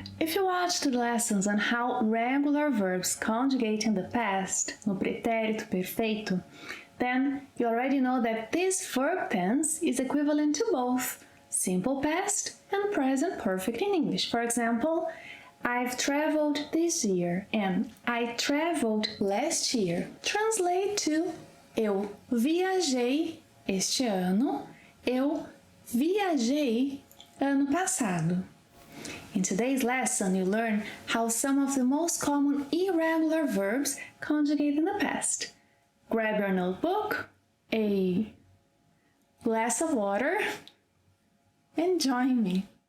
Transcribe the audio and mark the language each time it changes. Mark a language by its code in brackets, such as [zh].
[en] If you watched the lessons on how regular verbs conjugate in the past, [pt] no pretérito perfeito, [en] then you already know that this verb tense is equivalent to both simple past and present perfect in English. For example, I've traveled this year and I traveled last year. Translate to [pt] eu viajei este ano, eu viajei ano passado. [en] In today's lesson, you learn how some of the most common irregular verbs conjugate in the past. Grab your notebook, a glass of water, and join me.